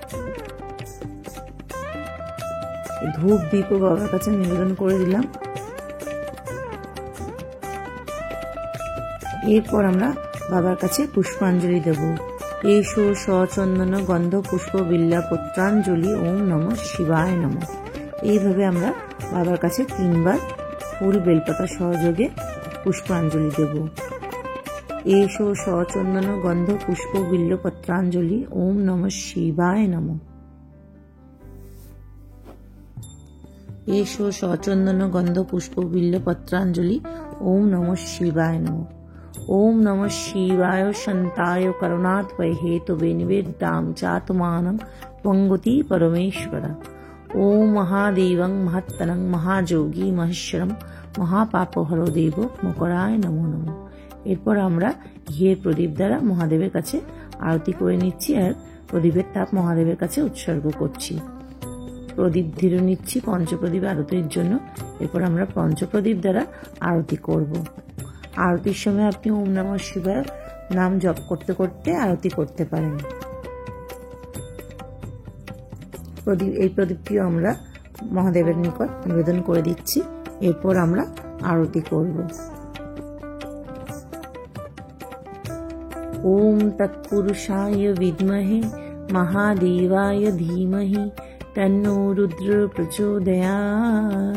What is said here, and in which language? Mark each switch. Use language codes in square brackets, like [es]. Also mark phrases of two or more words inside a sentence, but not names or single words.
[bn] ধূপ দীপও বাবার কাছে নিবেদন করে দিলাম। এরপর আমরা বাবার কাছে পুষ্পাঞ্জলি দেব। [sa] এসো সচন্দন গন্ধ পুষ্প বিল্লা পত্রাঞ্জলি ওম নমঃ শিবায় নমঃ। [bn] এইভাবে আমরা বাবার কাছে 3 বার ফুল বেলপাতা সহযোগে পুষ্পাঞ্জলি দেব। [sa] এসো সচন্দন গন্ধ পুষ্প বিল্ল পত্রাঞ্জলি ওম নমঃ শিবায় নমঃ। এসো সচন্দন গন্ধ পুষ্প বিল্ল পত্রাঞ্জলি ওম নমঃ শিবায় নমঃ। ओम नमः शिवाय शांताय करुणात्मय हेतुवे निवेदितां चात्मानं वंगति परमेश्वर। ओम महादेवं महत्तनं महायोगी महेश्वरं महापापहरो देव मकराय नमो नमः। [bn] এরপর আমরা ঘিয়ের প্রদীপ দ্বারা মহাদেবের কাছে আরতি করে নিচ্ছি আর প্রদীপের তাপ মহাদেবের কাছে উৎসর্গ করছি। প্রদীপ ধীরে নিচ্ছি পঞ্চপ্রদীপ আরতির জন্য। এরপর আমরা পঞ্চপ্রদীপ দ্বারা আরতি করব। আরতির সময় আপনি [sa] ওম নমঃ শিবায় [bn] নাম জপ করতে করতে আরতি করতে পারেন। এই প্রদীপটিও আমরা মহাদেবের নিকট নিবেদন করে দিচ্ছি। এরপর আমরা আরতি করব। [sa] ওম তৎপুরুষায় বিদ্মহে মহাদেবায় ধীমহি তন্নো রুদ্র প্রচোদয়াৎ।